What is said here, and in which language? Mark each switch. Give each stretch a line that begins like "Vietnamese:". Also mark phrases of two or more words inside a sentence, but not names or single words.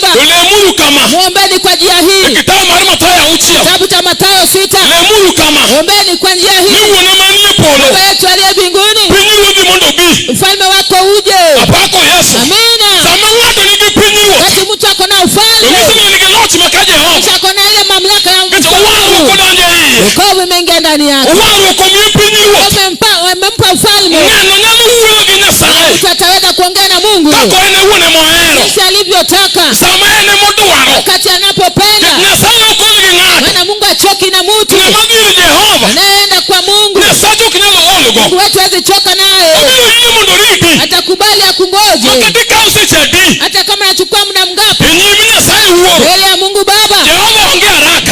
Luo (Kenya and Tanzania): Lemuru kama.
Swahili: Muombeni kwa njia hii.
Luo (Kenya and Tanzania): Kitabu mar Mathayo 6.
Swahili: Kitabu cha Mathayo 6.
Luo (Kenya and Tanzania): Lemuru kama.
Swahili: Muombeni kwa njia hii.
Luo (Kenya and Tanzania): Ni wona manie polo.
Swahili: Baba yetu aliye mbinguni.
Luo (Kenya and Tanzania): Pinyu wugi mondo bi.
Swahili: Ufalme wako uje.
Luo (Kenya and Tanzania): Apako Yesu. Amina. Sama ng'ato nigi pinyu wo.
Swahili: Basi mtu ako na ufalme.
Luo (Kenya and Tanzania): Yesu nigi loch makaje ho.
Swahili: Mtu ako na ile mamlaka ya
Luo (Kenya and Tanzania): Kitu waru kodonje hii.
Swahili: wokovu umeingia ndani yake.
Luo (Kenya and Tanzania): Waru komi pinyu wo.
Swahili: Wamempa ufalme.
Luo (Kenya and Tanzania): Ng'ano nyalo wuoyo gi Nyasaye.
Swahili: Mtu ataweza kuongea na Mungu.
Luo (Kenya and Tanzania): Kako ene wuone mohero.
Swahili: Jinsi alivyotaka.
Luo (Kenya and Tanzania): Sama ene modwaro.
Swahili: Wakati anapopenda.
Luo (Kenya and Tanzania): Nyasaye okol gi ng'ato.
Swahili: Maana Mungu achoki na mtu.
Luo (Kenya and Tanzania): Ng'ama dhie Jehova.
Swahili: Anaenda kwa Mungu.
Luo (Kenya and Tanzania): Nyasaye ok nyalo ologo.
Swahili: Mungu wetu hawezi choka naye.
Luo (Kenya and Tanzania): Obiro yie mondo riti.
Swahili: Atakubali akungoje.
Luo (Kenya and Tanzania): Makati ikaw seche adi.
Swahili: Hata kama nachukua muda mgapi.
Luo (Kenya and Tanzania): E nyim Nyasaye wuoro.
Swahili: Mbele ya Mungu Baba.
Luo (Kenya and Tanzania): Jehova onge haraka.